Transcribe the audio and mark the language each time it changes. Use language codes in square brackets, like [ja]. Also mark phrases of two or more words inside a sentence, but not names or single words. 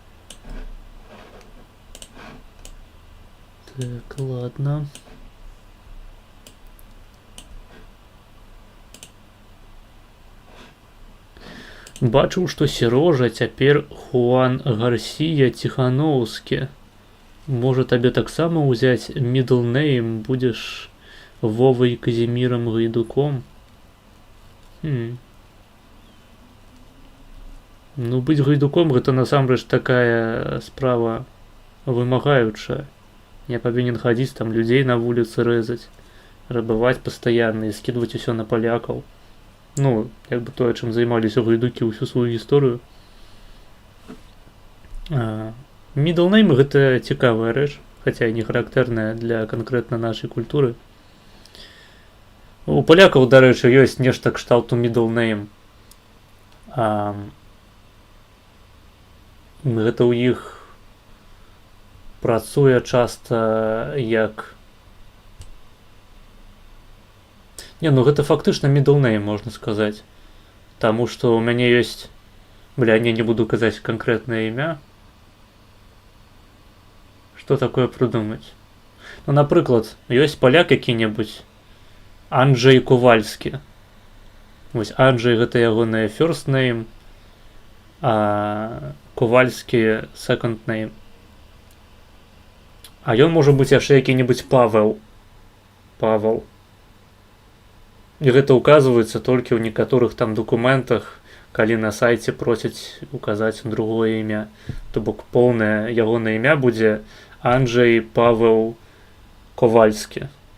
[ru] Так, ладно. [be] Бачыў, што Серожа цяпер Хуан Гарсія Ціханоўскі. Можа табе таксама ўзяць [en] middle name, [be] будзеш Вовой Казімірам Гайдуком? Ну, быць Гайдуком гэта насамрэч такая справа вымагаючая. Я павінен хадзіць там людзей на вуліцы рэзаць, рабаваць пастаянна і скідваць усё на палякаў. Ну, як бы тое, чым займаліся гайдукі ўсю сваю гісторыю. [en] Middle name [be] гэта цікавая рэч, хаця і не характэрная для канкрэтна нашай культуры. У палякаў, дарэчы, ёсць нешта кшталту [en] middle name. [be] Гэта ў іх працуе часта як... Не, ну гэта фактычна [en] middle name, [be] можна сказаць. Таму што ў мяне ёсць... Бля, не буду казаць канкрэтнае імя. Што такое прыдумаць? Ну, напрыклад, ёсць паляк які-небудзь, Анджэй Ковальскі. Вось Анджэй гэта ягонае [en] first name, [be] а Ковальскі [en] second name. [be] А ён можа быць яшчэ які-небудзь Павел. Павел. І гэта указваецца толькі ў некаторых там дакументах, калі на сайце просяць указаць другое імя. То бок поўнае ягонае імя будзе Анджэй Павел Ковальскі.